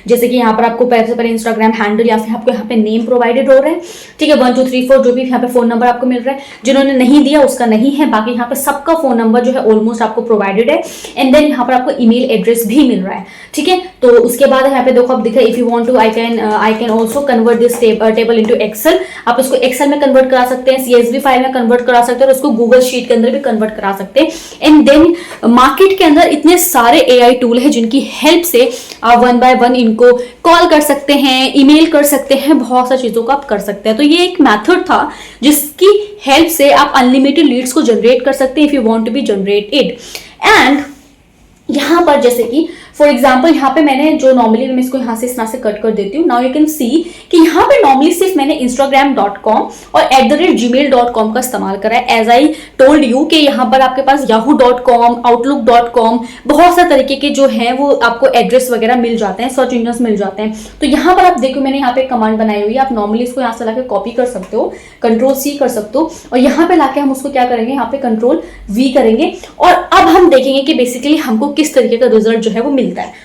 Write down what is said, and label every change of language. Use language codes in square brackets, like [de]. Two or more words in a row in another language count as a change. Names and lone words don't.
[hi] जैसे कि यहाँ पर आपको पहले [en] Instagram handle [hi] या फिर आपको यहाँ पे [en] name provided [hi] हो रहा है, ठीक है, 1 2 3 4 जो भी यहाँ पे [en] phone number [hi] आपको मिल रहा है, जिन्होंने नहीं दिया उसका नहीं है, बाकी यहाँ पे सबका [en] phone number [hi] जो है ऑलमोस्ट आपको प्रोवाइडेड है। [en] and then [hi] यहाँ पर आपको [en] email address [hi] भी मिल रहा है, ठीक है। तो उसके बाद यहाँ पे देखो आप दिखा, [en] if you want to I can also convert this table into Excel, [hi] आप इसको एक्सेल में कन्वर्ट करा सकते हैं, CSV फाइल में कन्वर्ट करा सकते हैं और उसको [en] Google Sheet [hi] के अंदर भी कन्वर्ट करा सकते हैं। [en] and then [hi] मार्केट के अंदर इतने सारे AI टूल है जिनकी हेल्प से आप 1 by 1 इनको कॉल कर सकते हैं, ईमेल कर सकते हैं, बहुत सारी चीजों को आप कर सकते हैं। तो ये एक मेथड था जिसकी हेल्प से आप [en] unlimited leads [hi] को जनरेट कर सकते हैं [en] if you want to be generate it. [hi] एंड यहाँ पर जैसे कि [en] for example [hi] यहाँ पे मैंने जो नॉर्मली मैं इसको यहाँ से इस तरह से कट कर देती हूँ, [en] now you can see [hi] कि यहाँ पे नॉर्मली सिर्फ मैंने instagram.com और @gmail.com का इस्तेमाल करा है। [en] as I told you [hi] कि यहाँ पर आपके पास yahoo.com, outlook.com बहुत सारे तरीके के जो हैं वो आपको एड्रेस वगैरह मिल जाते हैं, [en] search engine [hi] मिल जाते हैं। तो यहाँ पर आप देखो मैंने यहाँ पे कमांड बनाई हुई है, आप नॉर्मली इसको यहाँ से लाके कॉपी कर सकते हो, Ctrl+C कर सकते हो और यहाँ पे लाके हम उसको क्या करेंगे, यहाँ पे Ctrl+V करेंगे और अब हम देखेंगे कि बेसिकली हमको किस तरीके का रिजल्ट जो है वो मिलता है।